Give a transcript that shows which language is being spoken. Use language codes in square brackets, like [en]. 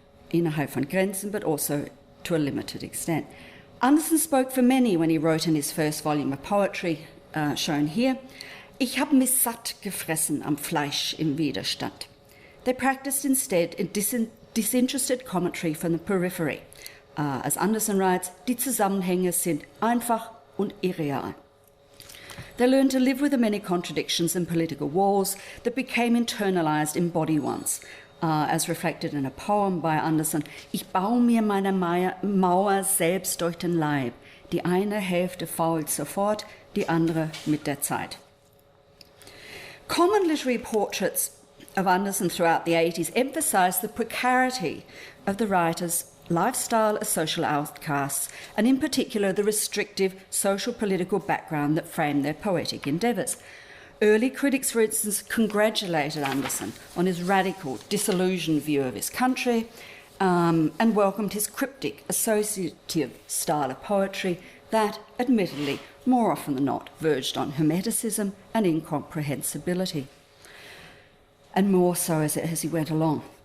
[de] Innerhalb von Grenzen, [en] but also to a limited extent. Anderson spoke for many when he wrote in his first volume of poetry, shown here, [de] Ich hab mich satt gefressen am Fleisch im Widerstand. [en] They practiced instead in disinterested commentary from the periphery. As Anderson writes, [de] die Zusammenhänge sind einfach und irreal. [en] They learned to live with the many contradictions and political walls that became internalized in body ones, as reflected in a poem by Anderson. [de] Ich baue mir meine Mauer selbst durch den Leib. Die eine Hälfte fault sofort, die andere mit der Zeit. [en] Common literary portraits of Anderson throughout the 80s emphasised the precarity of the writer's lifestyle as social outcasts, and in particular the restrictive social-political background that framed their poetic endeavours. Early critics, for instance, congratulated Anderson on his radical, disillusioned view of his country and welcomed his cryptic, associative style of poetry that, admittedly, more often than not, verged on hermeticism and incomprehensibility, and more so as he went along.